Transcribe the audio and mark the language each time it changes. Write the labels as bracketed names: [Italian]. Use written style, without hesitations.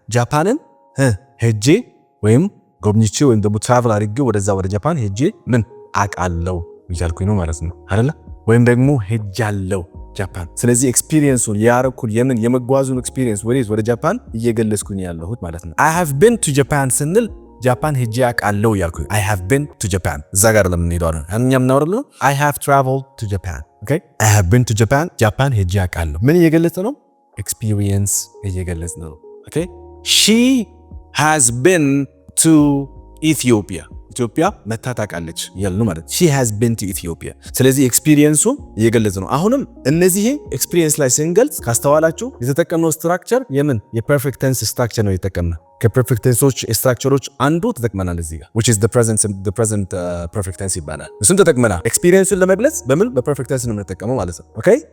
[Amharic] ጃፓንን ሄጄ ወይም ጎብኝቼ ወይም ደግሞ ትራቨል አድርጌ ወደዛ ወደ ጃፓን ሄጄ ምን አውቃለሁ እያልኩኝ ነው ማለት ነው አይደለ? ወይም ደግሞ ሄጃለሁ ጃፓን። ስለዚህ ኤክስፒሪየንሱን ያረኩን የመጓዙን ኤክስፒሪየንስ ወደ ጃፓን እየገለጽኩኝ ያለሁት ማለት ነው። [English] I have been to Japan [Amharic] ስንል ጃፓን ሄጄ አውቃለሁ እያልኩኝ I have been to Japan። እዛ ጋር ለምን ሄዷል? እኛም እናወራለን። [English] I have traveled to Japan. Okay? I have been to Japan. [Amharic] ጃፓን ሄጄ አውቃለሁ። ምን እየገለጸ ነው? ኤክስፒሪየንስ እየገለጸ ነው። [English] Okay? She has been to Ethiopia. [Amharic] ኢትዮጵያ መታ ታውቃለች እያልን ነው ማለት [English] she has been to Ethiopia። [Amharic] ስለዚህ ኤክስፒሪየንሱ እየገለጸ ነው። አሁንም እነዚህ ኤክስፒሪየንስ ላይ ስንገልጽ ካስተዋላችሁ የተጠቀምነው ስትራክቸር የፐርፌክት ቴንስ ስትራክቸር ነው የተጠቀምነው። ከፐርፌክት ቴንሶች ስትራክቸሮች አንዱ ተጠቅመናል እዚህ ጋር [English] which is the present perfect tense [Amharic] ይባላል። እሱን ተጠቅመናል። ኤክስፒሪየንሱን ለመግለጽ በፐርፌክት ቴንስ ነው የምንጠቀመው ማለት ነው። ኦኬ